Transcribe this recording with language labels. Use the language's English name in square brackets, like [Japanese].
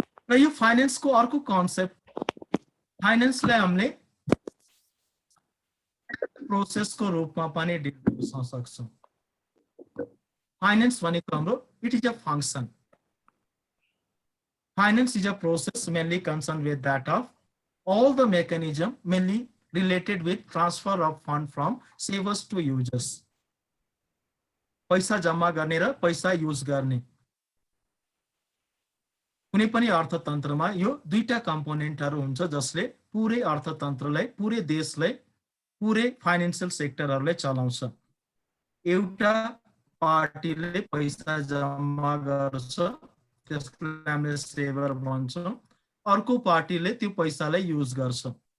[Nepali] र यो फाइनेन्सको अर्को कन्सेप्ट, फाइनेन्सलाई हामीले प्रोसेसको रूपमा पनि डिल गर्न सक्छौं. फाइनेन्स भनेको हाम्रो [English] It is a function. Finance is a process mainly concerned with that of all the mechanism mainly related with transfer of fund from savers to users. [Nepali] पैसा जम्मा गर्ने र पैसा युज गर्ने. कुनै पनि अर्थतन्त्रमा यो दुईटा कम्पोनेन्टहरू हुन्छ जसले पुरै अर्थतन्त्रलाई, पुरै देशलाई, पुरै फाइनान्शियल सेक्टरहरूलाई चलाउँछ। एउटा पार्टीले पैसा जम्मा गर्छ, त्यसलाई हामीले सेभर भन्छौँ, अर्को पार्टीले त्यो पैसालाई युज गर्छ।